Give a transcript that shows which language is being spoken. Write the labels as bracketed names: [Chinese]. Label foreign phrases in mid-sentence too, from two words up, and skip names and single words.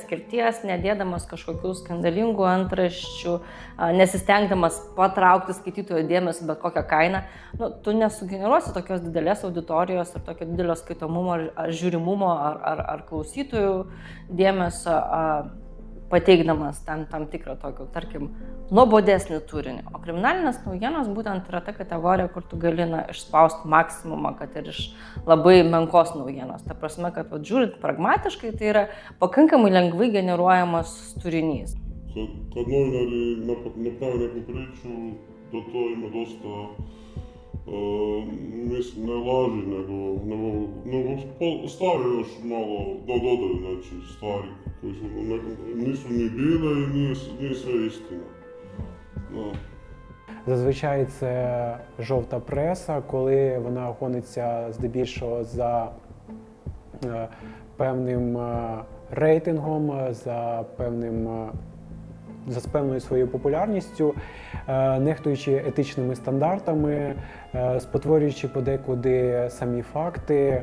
[Lithuanian] atskirties, nedėdamas kažkokių skandalingų antraščių, nesistengdamas patraukti skaitytojo dėmesį bet kokią kainą, tu nesugeneruosi tokios didelės auditorijos ir tokio didelio skaitomumo ar žiūrimumo ar klausytojų dėmesio, pateikdamas tam tikrą tokį, tarkim, nuobodesnį turinį. O kriminalinės naujienos būtent yra ta kategorija, kur tu gali išspausti maksimumą, kad ir iš labai menkos naujienos. Ta prasme, kad žiūrint pragmatiškai, tai yra pakankamai lengvai generuojamas turinys. [Croatian] Kad novinari napravi neku priču, da to ima dosta, mislim, ne laži, nego stave još malo, dodaju, znači, stvari koji nisu ni bile i nije sve istina. [Ukrainian] Зазвичай це жовта преса, коли вона гониться здебільшого за певним рейтингом, за певною своєю популярністю, нехтуючи етичними стандартами, спотворюючи подекуди самі факти.